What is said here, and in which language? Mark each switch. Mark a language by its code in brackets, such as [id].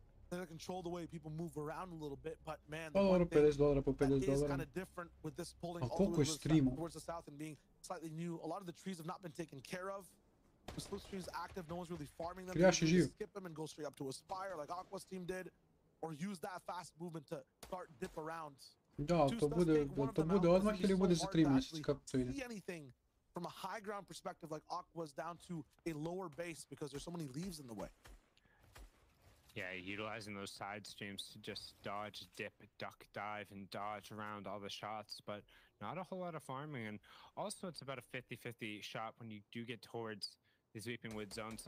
[en] They control the way people move around a little bit, but man, the one thing that is kind of different with this pulling all the way towards the south and being slightly new. A lot of the trees have not been taken care of. The slipstream's active, no one's really farming them. They skip them and go straight up to a spire like Aqua's team did, or use that fast movement to start dip around. [hr] Da, to bude odmah ili bude za 3 mjeseca, kako to ide? [en] Anything from a high ground perspective like Aqua's down to a lower base because there's so many leaves in the way. Yeah, utilizing those side streams to just dodge, dip, duck, dive, and dodge around all the shots, but not a whole lot of farming. And also, it's about a 50-50 shot when you do get towards these Weeping Wood zones.